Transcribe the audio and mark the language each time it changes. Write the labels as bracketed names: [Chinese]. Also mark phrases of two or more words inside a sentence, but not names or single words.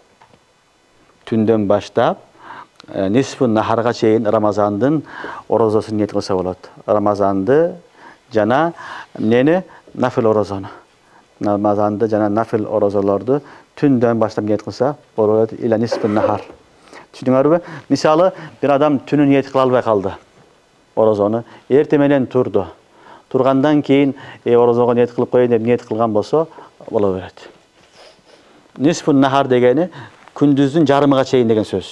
[Kyrgyz] Түндөн баштап [Arabic] نصف النهار [Kyrgyz] чейин Рамазандын орозосун ниет кылса болот. Рамазанды жана эмнени? Нафил орозону. Рамазанды жана нафил орозолорду түндөн баштап ниет кылса боло берет. [Arabic] إلى نصف النهار. [Kyrgyz] Түшүнүңөрбү? Мисалы, бир адам түнү ниет кыла албай калды. Орозону эртең менен турду. Тургандан кийин орозого ниет кылып коеюн деп ниет кылган болсо боло берет. [Arabic] نصف النهار [Kyrgyz] дегени күндүздүн жарымыга чейин деген сөз.